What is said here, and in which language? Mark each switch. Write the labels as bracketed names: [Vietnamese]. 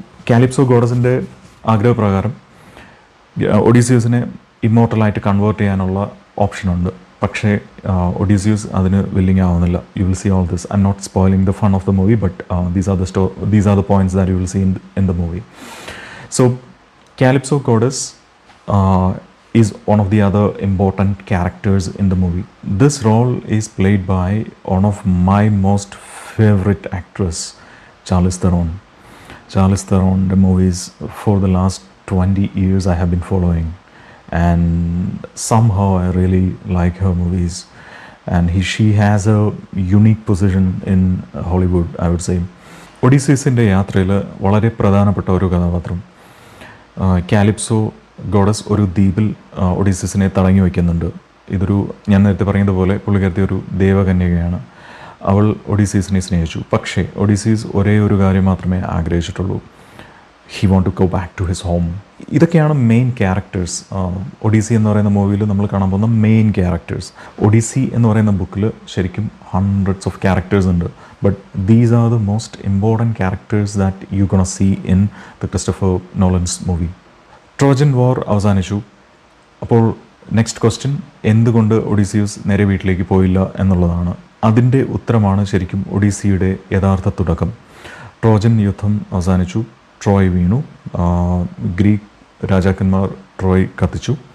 [Malayalam] Calypso ഗോഡസിൻ്റെ ആഗ്രഹപ്രകാരം ഒഡീസിയസിനെ ഇമ്മോർട്ടലായിട്ട് convert ചെയ്യാനുള്ള ഓപ്ഷനുണ്ട്. പക്ഷേ ഒഡീസിയസ് അതിന് വില്ലിങ് ആവുന്നില്ല. [English] You will see all this. I'm not spoiling the fun of the movie, but these are the points that you will see in the movie. So Calypso goddess is one of the other important characters in the movie. This role is played by one of my most favorite actress, Charlize Theron. Charlize Theron, the movies for the last 20 years I have been following, and somehow I really like her movies, and she has a unique position in Hollywood, I would say. [Malayalam] ഒഡീസിയസിൻ്റെ യാത്രയിൽ വളരെ പ്രധാനപ്പെട്ട ഒരു കഥാപാത്രം Calypso goddess ഒരു ദ്വീപിൽ ഒഡീസിയസിനെ തടഞ്ഞു വയ്ക്കുന്നുണ്ട്. ഇതൊരു, ഞാൻ നേരത്തെ പറയുന്നതുപോലെ, പുള്ളിക്കാരത്തി ഒരു ദേവകന്യകയാണ്. അവൾ ഒഡീസിയസിനെ സ്നേഹിച്ചു. പക്ഷേ ഒഡീസിയസ് ഒരേ ഒരു കാര്യം മാത്രമേ ആഗ്രഹിച്ചിട്ടുള്ളൂ. [English] He want to go back to his home. [Malayalam] ഇതൊക്കെയാണ് മെയിൻ ക്യാരക്ടേഴ്സ്. ഒഡീസി എന്ന് പറയുന്ന മൂവിയിൽ നമ്മൾ കാണാൻ പോകുന്ന മെയിൻ ക്യാരക്ടേഴ്സ്. ഒഡീസി എന്ന് പറയുന്ന ബുക്കിൽ ശരിക്കും [English] hundreds of characters [Malayalam] ഉണ്ട്. [English] But these are the most important characters that you're gonna see in the Christopher Nolan's movie. [Malayalam] Trojan വാർ അവസാനിച്ചു. അപ്പോൾ നെക്സ്റ്റ് ക്വസ്റ്റ്യൻ, എന്തുകൊണ്ട് ഒഡീസിയസ് നേരെ വീട്ടിലേക്ക് പോയില്ല എന്നുള്ളതാണ്. അതിൻ്റെ ഉത്തരമാണ് ശരിക്കും ഒഡീസിയുടെ യഥാർത്ഥ തുടക്കം. ട്രോജൻ യുദ്ധം അവസാനിച്ചു, ട്രോയ് വീണു, ഗ്രീക്ക് രാജാക്കന്മാർ ട്രോയ് കത്തിച്ചു.